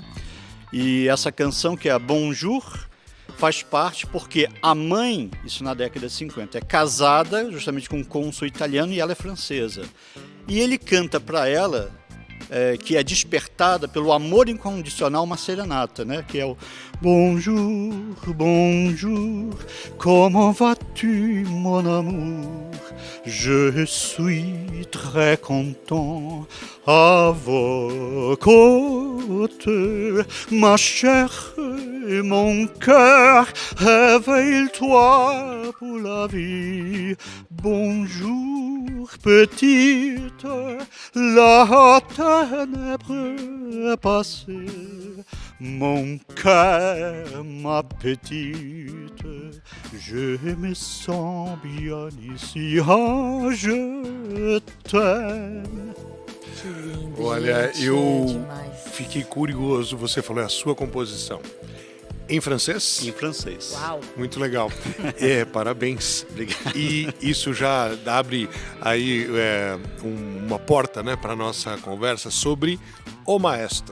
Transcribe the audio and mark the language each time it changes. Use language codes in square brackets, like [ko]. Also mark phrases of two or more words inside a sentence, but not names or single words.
[pt] E essa canção, que é a Bonjour, faz parte porque a mãe, isso na década de 50, é casada justamente com um cônsul italiano e ela é francesa. E ele canta para ela, que é despertada pelo amor incondicional, uma serenata, né? Que é o [fr] Bonjour, bonjour, comment vas-tu, mon amour? Je suis très content à vos côtes, ma chère, mon cœur, réveille-toi pour la vie. Bonjour, petite, la ténèbre est passée. Mon cœur, ma petite, je me sens bien ici, je t'aime. [pt] Que lindo, Olha, gente, eu demais. fiquei curioso, você falou, é a sua composição. Em francês? Em francês. Uau! Muito legal. Parabéns. Obrigado. E isso já abre aí uma porta, né, para a nossa conversa sobre o maestro,